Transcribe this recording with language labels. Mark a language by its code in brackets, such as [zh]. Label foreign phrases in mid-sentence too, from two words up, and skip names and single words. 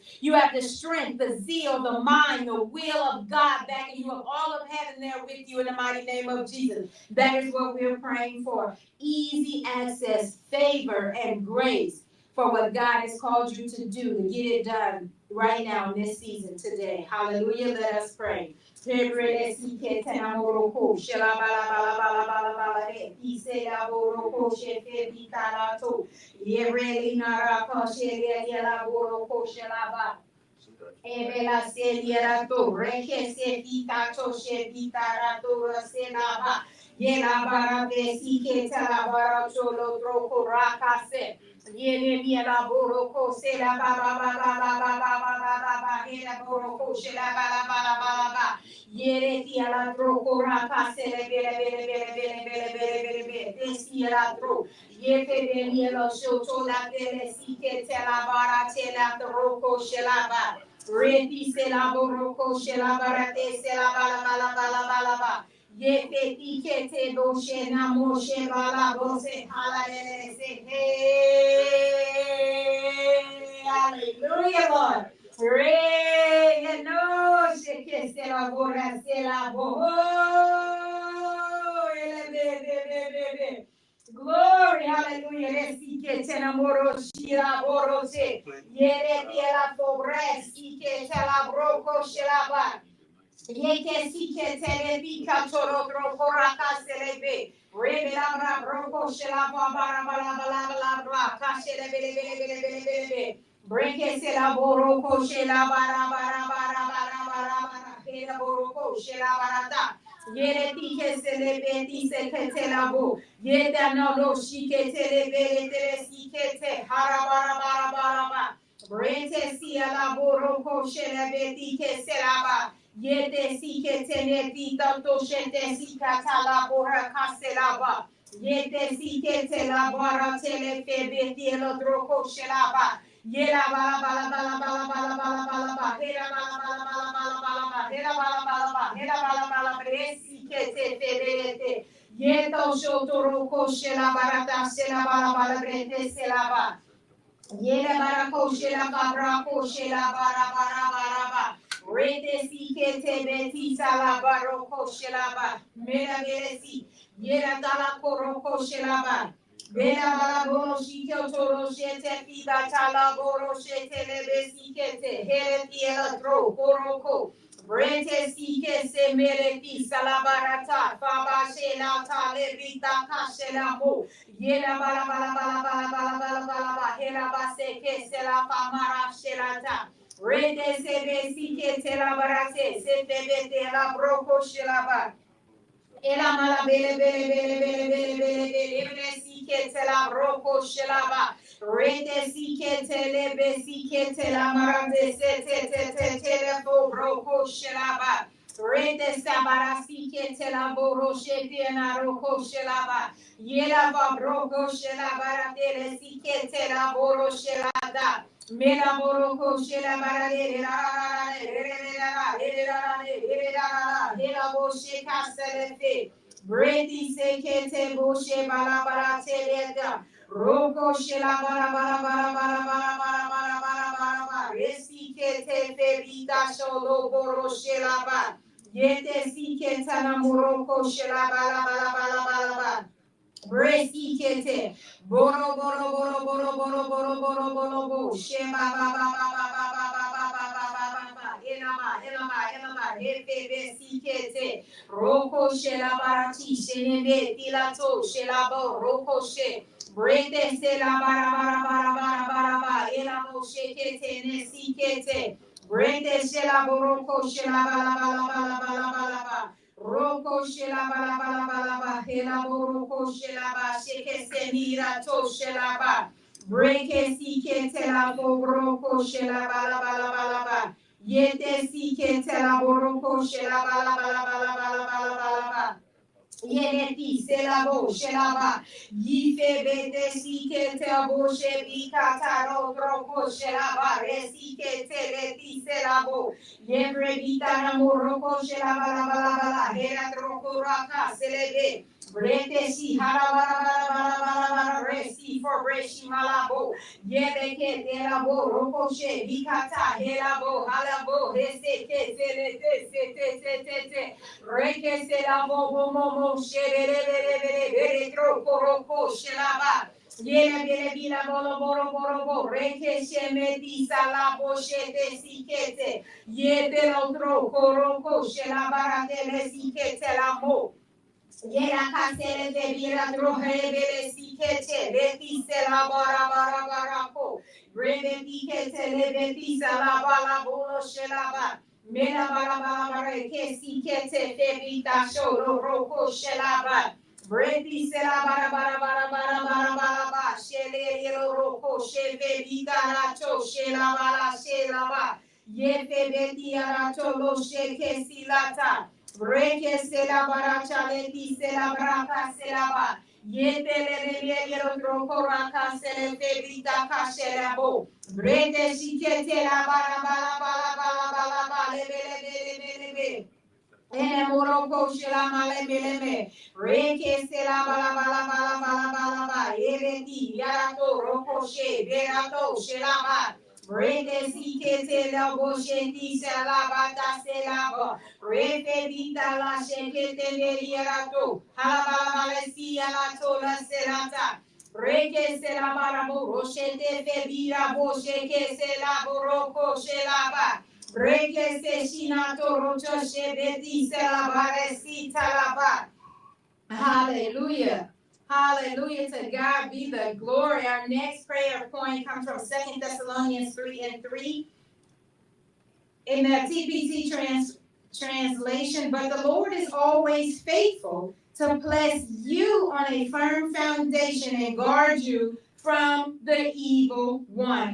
[en] You have the strength, the zeal, the mind, the will of God backing you up. All of heaven there with you in the mighty name of Jesus. That is what we're praying for. Easy access, favor, and grace for what God has called you to do, to get it done right now in this season today. Hallelujah. Let us pray. Ebela selierato, reke sefita toshe vitarato raselaba, yela barate sike talabara cholo troko rakase, yele miela boroko sela baba baba baba baba baba hela boroko shela bala bala bala ba, yele tiala troko rakase le bele bele bele bele bele bele bele bele, desiera tro, yete de mielo shoto la tele sike talabara tela troko shela ba. Reti se la boroko she la barate se la bala bala bala bala ba. Ye peti kete bo she na mo she bala bo se hala le se hey. Hallelujah, Lord. Re no she que se la bora se la bo. Ele be be be be be. Glory, hallelujah. Resike tena moro shira borose. Yere tiela pobres ike tela broko shelaba. Yeke sike tele bika toro broko raka selebe. Rebe labra broko shelaba bara bara bara bara bara. Kashe lebe lebe lebe lebe lebe. Breke sela boroko shelaba bara bara bara bara bara bara. Kela boroko shelaba rata. Yere tike selebe tise ketelabo. Yeda no lo shike telebe tele sikete harabara bara bara bara. Brete si ala boroko shelebe tike selaba. Yete si que te tanto shete si katala bora kaselaba. Yete si que te la bara tele febe tielo droko shelaba. Yela bala bala bala bala bala bala bala bala. Hela bala bala bala bala bala bala. Hela bala bala bala. Hela bala bala bala. Si que te febe. Yeto shoto roko shelaba rata shelaba bala brete selaba. Yela barako shela barako shela bara bara bara ba. Rete si kete beti sala baroko shela ba. Mera beresi. Yela dala koroko shela ba. Bela bala boro shike toro shete fida tala boro shete lebe si kete. Hele tiela tro koroko. Brete si que se mere fi salabarata. Faba shela tale vita kashela mo. Yela bala bala bala bala bala bala bala bala. Hela base ke se la famara shelata. Rete se be si ke te la barate. Se te be te la broko shelaba. Ela mala bele bele bele bele bele bele bele bele si ke te la broko shelaba. Rete si ke te le be si ke te la marate se te le fo broko shelaba. Rete sabara si ke te la boro shete na roko shelaba. Yela va broko shelaba le si ke te la boro shelada. Mela boroko shelaba le la la bo she kaselefe. Bredi sekete bo she bala bala teleda. Roko shela bara bara bara bara bara bara bara bara bara bara. Resi kete febita sholo boro shela ba. Yete siketa na moroko shela bala bala bala bala bala. Bresi kete. Boro boro boro boro boro boro boro boro boro. Shema ba ba ba ba ba ba ba ba ba ba ba ba ba. Elama elama elama. Hefe besi kete. Roko shela barati shenebe tilato shela bo roko she. Brete se la bara bara bara bara bara bara. Elamo shekete ne sikete. Brete shela boroko shela bala bala bala bala bala ba. Roko shela bala bala bala ba. Hela boroko shela ba. Sheke senira to shela ba. Breke sike tela boroko shela bala bala bala ba. Yete sike tela boroko shela bala bala bala bala bala bala ba. Yeneti selabo shelaba yife bete sike tabo shebi kataro troko shelaba resike teleti selabo yebre bitana moroko shelaba la bala bala hera troko raka selebe brete si hara bala bala bala bala bala resi for breshi malabo yebeke telabo roko she bikata helabo halabo resike telete se te te te te Reke se la bo bo mo mo shere re tro koro ko shelaba. Yele bele bila bolo boro boro bo reke she me di sala bo shete sikete. Yete lo tro koro ko shelaba rate le sikete la mo. Yera kasere de bira drohe bele sikete beti se la bara bara bara ko. Breve dikete le beti sala bala bolo shelaba. Mela bala bala bara ke sikete bebita shoro roko shelaba. Breti se la bara bara bara bara bara bara ba. Shele yelo roko shebe bita nacho shela bala shela ba. Yefe beti aracho lo sheke silata. Breke se la baracha leti se la braka se la ba. Yete le yelo troko raka se le febita kashe la bo. Brete shikete la bara bala bala bala bala bala lebe. Ene moroko shela male beleme. Reke se la bala bala bala bala bala ba. Yebeti yarato roko she berato shela ba. Brete sikete la bo sheti se la bata se la ba. Refe vita la shekete le yarato. Hala bala bala si yarato la selata. Reke se la bala bo roshete fe bira bo sheke se la bo roko shela ba. Breke se shinato rocha shebeti selabare si talaba. Hallelujah. Hallelujah. To God be the glory. Our next prayer point comes from 2 Thessalonians 3:3 in the TPT translation. But the Lord is always faithful to place you on a firm foundation and guard you from the evil one.